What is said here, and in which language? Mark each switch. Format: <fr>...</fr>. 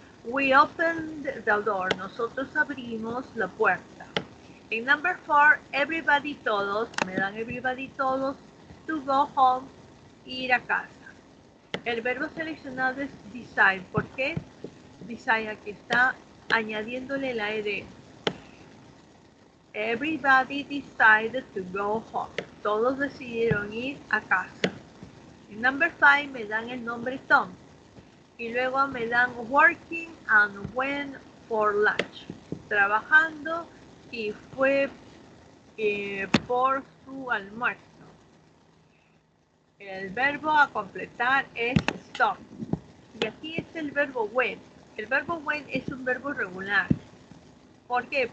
<en>We opened the door,</en> <es>nosotros abrimos la puerta. En</es> <en>number 4, everybody,</en> <es>todos, me dan</es> <en>everybody,</en> <es>todos,</es> <en>to go home,</en> <es>ir a casa. El verbo seleccionado es decide, ¿por qué? Decide, aquí está añadiéndole la ed.</es> <en>Everybody decided to go home.</en> <es>Todos decidieron ir a casa. En</es> <en>number 5</en> <es>me dan el nombre Tom. Y luego me dan</es> <en>working and went for lunch.</en> <es>Trabajando y fue por su almuerzo. El verbo a completar es stop. Y aquí está el verbo went. El verbo went es un verbo regular. ¿Por qué?</es>